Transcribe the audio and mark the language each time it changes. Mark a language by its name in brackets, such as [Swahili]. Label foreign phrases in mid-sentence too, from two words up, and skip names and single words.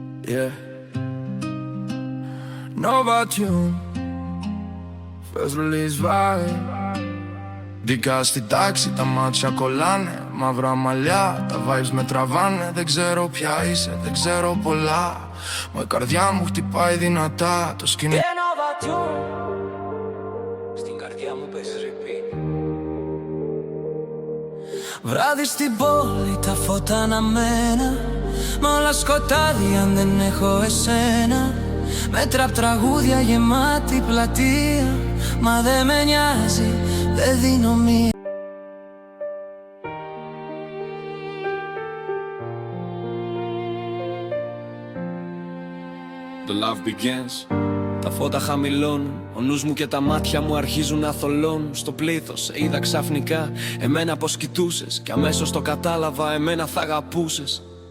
[English] Yeah. Nova tune, first release vibe. [Greek] Δικά στην τάξη, τα μάτια κολλάνε. Μαύρα μαλλιά, τα vibes με τραβάνε. Δεν ξέρω ποια είσαι, δεν ξέρω πολλά. Μα η καρδιά μου χτυπάει δυνατά. Το σκηνή Nova tune, στην καρδιά μου παίζει repeat. Βράδυ στην πόλη, τα φώτα αναμένα. Μα όλα σκοτάδι αν δεν έχω εσένα. Με τραπ τραγούδια γεμάτη πλατεία. Μα δεν με νοιάζει, δεν δίνω μία. [English] The love begins. [Greek] Τα φώτα χαμηλώνουν, ο νους μου και τα μάτια μου αρχίζουν να θολώνουν. Στο πλήθος σε είδα ξαφνικά, εμένα πως κοιτούσες. Κι αμέσως το κατάλαβα, εμένα θα αγαπούσες.